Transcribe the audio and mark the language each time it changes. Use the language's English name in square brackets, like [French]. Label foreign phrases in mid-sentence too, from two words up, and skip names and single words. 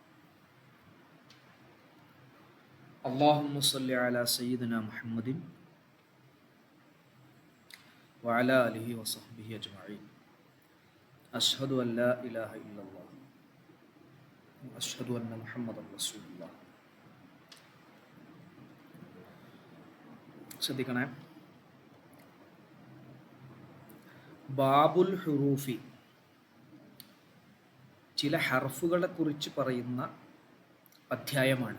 [Arabic] اللهم صل على سيدنا محمد وعلى آله وصحبه أجمعين. أشهد أن لا إله إلا الله وأشهد أن محمدا رسول الله. [Malayalam] ശ്രദ്ധിക്കണേ. [Arabic] باب الحروف, [Malayalam] ചില ഹർഫുകളെ കുറിച്ച് പറയുന്ന അധ്യായമാണ്.